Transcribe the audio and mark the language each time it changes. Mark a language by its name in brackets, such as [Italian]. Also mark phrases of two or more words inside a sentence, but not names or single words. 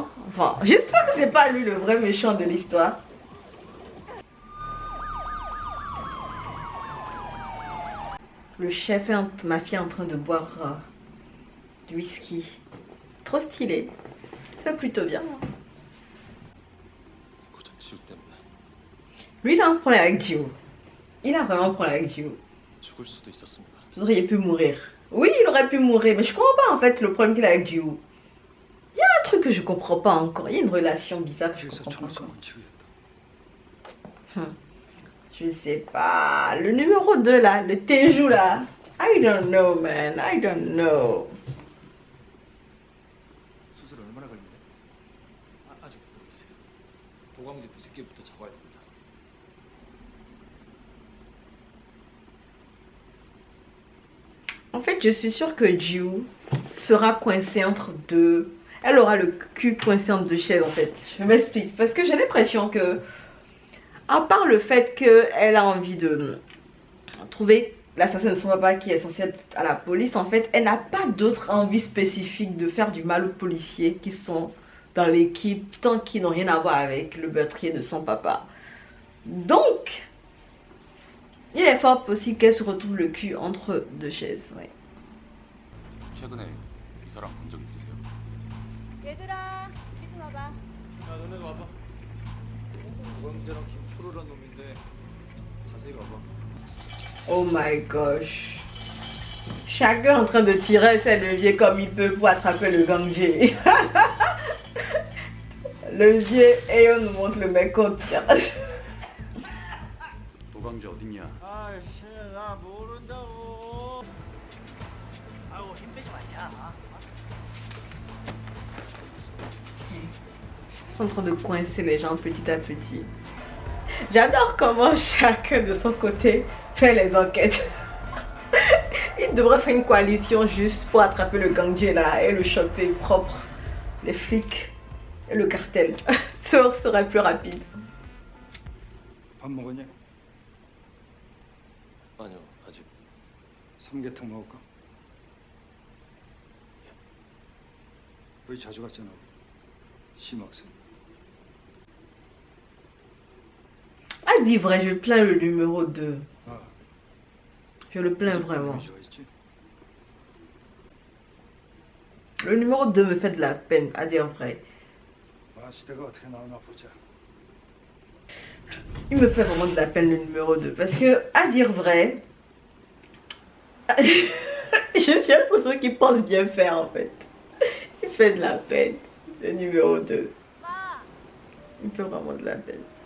[French] Enfin, j'espère que c'est pas lui le vrai méchant de l'histoire. Le chef est mafia en train de boire du whisky. Trop stylé. Fait plutôt bien, hein. [Korean] 고작 지우 때문에 [French] Lui, il a un problème avec Ji-woo. Il a vraiment un problème avec Ji-woo. [Korean] 죽을 수도 있었습니다. [French] Vous auriez pu mourir. Oui, il aurait pu mourir, mais je comprends pas en fait le problème qu'il a avec Ji-woo. Il y a un truc que je comprends pas encore. Il y a une relation bizarre que je [Korean] 그래서 [French] comprends pas encore. [Korean] 총성은 지우였다. [French] Je sais pas. Le numéro 2 là, le Teju là. [English] I don't know, man. I don't know. [Korean] 수술 얼마나 걸리네? 아직 모르겠어요. 도광지 부새끼부터 잡아야 됩니다. [French] En fait, je suis sûre que Ji-woo sera coincée entre deux. Elle aura le cul coincé entre deux chaises en fait. Je m'explique. Parce que j'ai l'impression que À part le fait qu'elle a envie de trouver l'assassin de son papa qui est censé être à la police, en fait, elle n'a pas d'autre envie spécifique de faire du mal aux policiers qui sont dans l'équipe, tant qu'ils n'ont rien à voir avec le meurtrier de son papa. Donc, il est fort possible qu'elle se retrouve le cul entre deux chaises. Ouais. [Korean] 최근에 이 사람 본 적 있으세요? 얘들아, 여기 좀 와봐. 야, 너네도 와봐. 도광재랑 김초로란 놈인데 자세히 봐봐. [English] Oh my gosh. [French] Chacun en train de tirer ses leviers comme il peut pour attraper le gangster. Levier et on nous montre le mec qu'on tire. [Korean] 도광재 어딨냐? 아이씨, 나 모른다고. 아우, 힘내지 말자. [French] Ils sont en train de coincer les gens petit à petit. J'adore comment chacun de son côté fait les enquêtes. Il devrait faire une coalition juste pour attraper le gangster là et le choper propre. Les flics et le cartel. Ça serait plus rapide. [Korean] 밥 먹었냐? 아니요, 아직. 삼계탕 먹을까? 우리 자주 갔잖아. 심학생. [French] Ah, dis vrai, je plains le numéro 2. 아, Je le plains vraiment. [Korean] 좋아했지? [French] Le numéro 2 me fait de la peine, à dire vrai. [Korean] 시대가 어떻게 나오나 보자. [French] Il me fait vraiment de la peine le numéro 2. Parce que, à dire vrai, j'ai l'impression qu'il pense bien faire en fait. Il fait de la peine, le numéro 2. Il fait vraiment de la peine.